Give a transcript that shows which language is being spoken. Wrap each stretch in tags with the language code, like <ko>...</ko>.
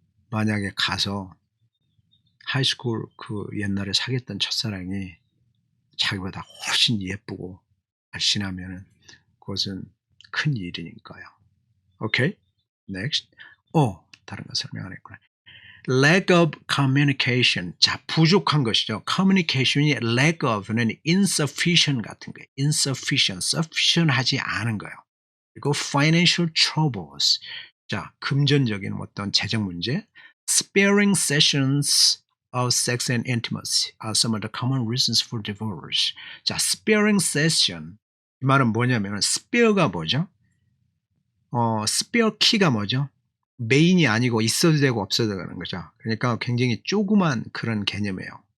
<ko>만약에 가서 하이스쿨 그 옛날에 사귀었던 첫사랑이 자기보다 훨씬 예쁘고 날씬하면은 그것은 큰 일이니까요. 오케이? Next. 다른 거 설명 안 했구나.</ko> <en>Lack of communication.</en> <ko>자, 부족한 것이죠. communication이 lack of는 insufficient 같은 거예요. insufficient, sufficient 하지 않은 거예요. 그리고</ko> <en>financial troubles.</en> <ko>자, 금전적인 어떤 재정 문제.</ko> <en>Sparing sessions of sex and intimacy are some of the common reasons for divorce. 자, sparing session.</en> <ko>이 말은 뭐냐면 spare가 뭐죠? spare key가 뭐죠? 메인이 아니고 있어도 되고 없어도 되는 거죠. 그러니까 굉장히 조그만 그런 개념이에요.</ko>